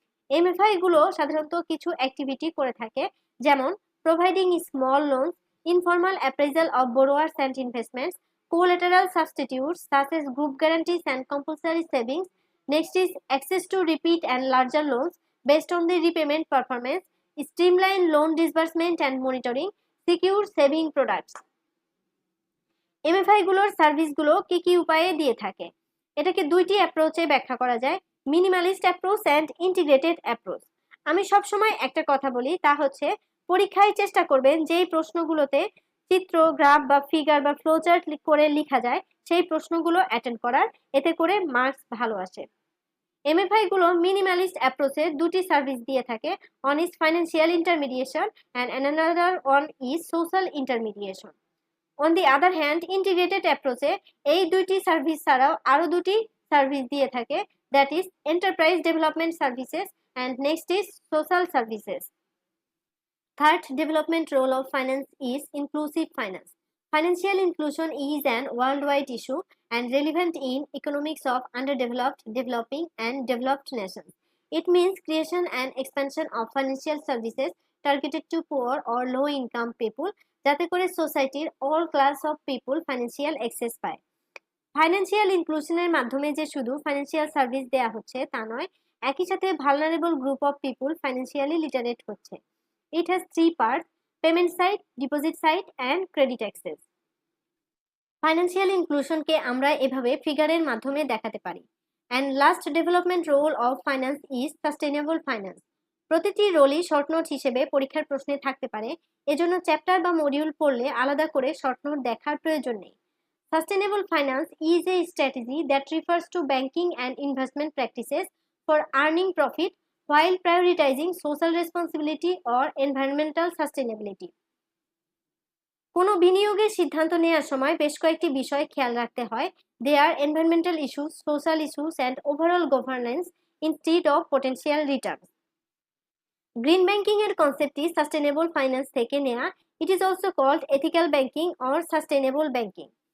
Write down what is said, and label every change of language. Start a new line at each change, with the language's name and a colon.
Bangla: MFI গুলো সাধারণত কিছু অ্যাক্টিভিটি করে থাকে, যেমন
English: providing small loans, informal appraisal of borrowers and investments, collateral substitutes such as group guarantees and compulsory savings. Next is access to repeat and larger loans based on the repayment performance, streamline loan disbursement and monitoring, secure saving products.
Bangla: MFI গুলোর সার্ভিসগুলো কি কি উপায়ে দিয়ে থাকে? এটাকে দুইটি অ্যাপ্রোচে ব্যাখ্যা করা যায়, minimalist approach and integrated approach. আমি সবসময় একটা কথা বলি, তা হচ্ছে পরীক্ষায় চেষ্টা করবেন যেই প্রশ্নগুলোতে চিত্র, গ্রাফ বা ফিগার বা ফ্লোচার্ট করে লেখা যায় সেই প্রশ্নগুলো অ্যাটেন্ড করার, এতে করে মার্কস ভালো আসে। MFI গুলো মিনিমালিস্ট অ্যাপ্রোচে দুটি সার্ভিস দিয়ে থাকে,
English: One is financial intermediation and another one is social intermediation. On the other hand
Bangla: integrated অ্যাপ্রোচে এই দুইটি সার্ভিস ছাড়াও আরও দুটি সার্ভিস দিয়ে থাকে,
English: That is enterprise development services And next is social services. Third development role of finance is inclusive finance. Financial inclusion is an worldwide issue and relevant in economics of underdeveloped, developing, and developed nations. It means creation and expansion of financial services targeted to poor or low income people
Bangla: যাতে করে সোসাইটির all class of people financial access পায়। Financial ইনক্লুশনের মাধ্যমে যে শুধু financial service দেওয়া হচ্ছে তা নয়, একই সাথে vulnerable group of people financially literate হচ্ছে।
English: It has three parts: payment side, deposit side and credit access.
Bangla: Financial ইনক্লুশনকে আমরা এভাবে ফিগারের মাধ্যমে দেখাতে পারি।
English: And last development role of finance is sustainable finance.
Bangla: প্রতিটি রোলই শর্ট নোট হিসেবে পরীক্ষার প্রশ্নে থাকতে পারে, এজন্য চ্যাপ্টার বা মডিউল পড়লে আলাদা করে শর্ট নোট দেখার প্রয়োজন নেই।
English: Sustainable finance is a strategy that refers to banking and investment practices for earning profit while prioritizing social responsibility or environmental sustainability.
Bangla: কোনো বিনিয়োগের সিদ্ধান্ত নেওয়ার সময় বেশ কয়েকটি বিষয় খেয়াল রাখতে হয়।
English: They are environmental issues, social issues and overall governance instead of potential return.
Bangla: Green banking এর কনসেপ্টটি সাস্টেনেবল ফাইন্যান্স থেকে নেওয়া।
English: It is also called ethical banking or sustainable banking.